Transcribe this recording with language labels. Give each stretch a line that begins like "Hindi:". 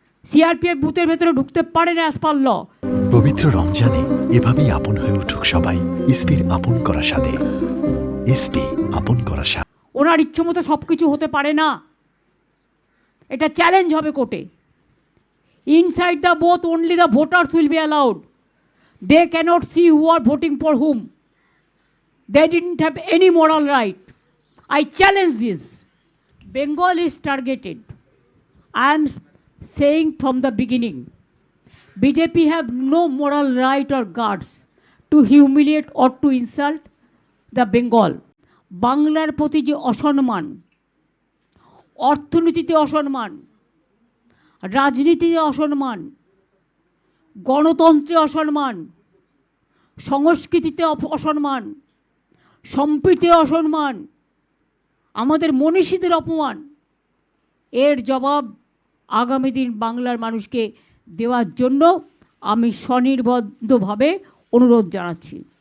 Bangla: CRPF বুথের ভেতরে ঢুকতে পারে না
English: As per law.
Bangla: পবিত্র রমজানে এভাবেই আপন হয়ে উঠুক সবাই ইসপির আপন করা স্বাদে। ইসপি আপন করা স্বাদ। ওনার ইচ্ছামতো সব কিছু হতে পারে না, এটা চ্যালেঞ্জ হবে কোর্টে।
English: Inside the booth only the voters will be allowed. They cannot see who are voting for whom. They didn't have any moral right. I challenge this. Bengal is targeted. I am saying from the beginning, BJP have no moral right or guts to humiliate or to insult the Bengal.
Bangla: বাংলার প্রতি যে অসম্মান, অর্থনীতিতে অসম্মান, রাজনীতিতে অসম্মান, গণতন্ত্রে অসম্মান, সংস্কৃতিতে অসম্মান, সম্প্রীতিতে অসম্মান, আমাদের মনীষীদের অপমান, এর জবাব আগামী দিন বাংলার মানুষকে দেওয়ার জন্য আমি স্বনির্বদ্ধভাবে অনুরোধ জানাচ্ছি।